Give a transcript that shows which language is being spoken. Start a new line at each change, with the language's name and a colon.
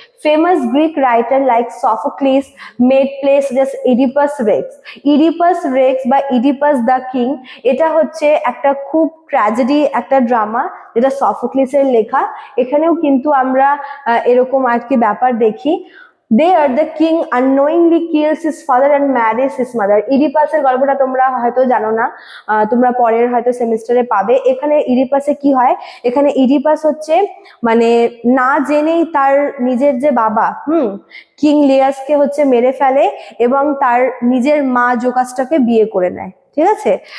English: Famous Greek writer like Sophocles made plays just Oedipus Rex বা Oedipus the King.
Bangla: এটা হচ্ছে একটা খুব ট্র্যাজেডি একটা ড্রামা, যেটা সফোক্লিসের লেখা। এখানেও কিন্তু আমরা এরকম আর কি ব্যাপার দেখি।
English: There the king unknowingly kills his father and marries his mother.
Bangla: ইডিপাসের গল্পটা তোমরা হয়তো জানো না, তোমরা পরের হয়তো সেমিস্টারে পাবে। এখানে ইডিপাসে কি হয়, এখানে ইডিপাস হচ্ছে মানে না জেনেই তার নিজের যে বাবা কিং লিয়াসকে হচ্ছে মেরে ফেলে, এবং তার নিজের মা জোকাসটাকে বিয়ে করে নেয়। ঠিক আছে।